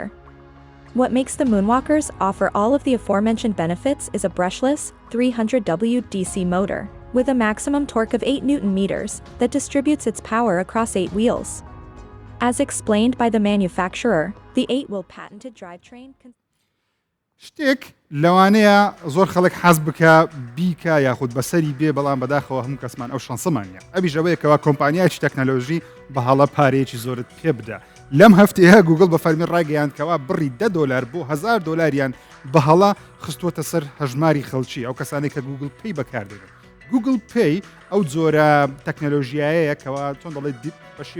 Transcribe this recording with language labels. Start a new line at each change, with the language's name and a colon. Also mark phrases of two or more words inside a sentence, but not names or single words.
English: What makes the moonwalkers offer all of the aforementioned benefits is a brushless, 300W DC motor, with a maximum torque of 8 Nm that distributes its power across 8 wheels. As explained by the manufacturer, the 8-wheel patented drivetrain
Central Kurdish: شتێک لەوانەیە زۆر خەڵک حەز بکە بیکە یاخود بەسەری بێ بەڵام بەداخەوە هەموو کەسمان ئەو شانسەمانە ئەبی ژەوەیەکەوە کۆمپانیایکی تەکنەلۆژی بە هەڵە پارەیەکی زۆرت پێ بدە لەم هەفتەیە گوگل بە فەرمی ڕاگەیاندکەوە بڕی $10 بۆ $1000 بە هەڵە خستووەتە سەر هەژماری خەڵکی ئەو کەسانێک کە گوگل پێی بەکاردێنن گوگل پێی ئەو جۆرە تەکنەلۆژیایەیە کەەوە چۆن دەڵێ بەشی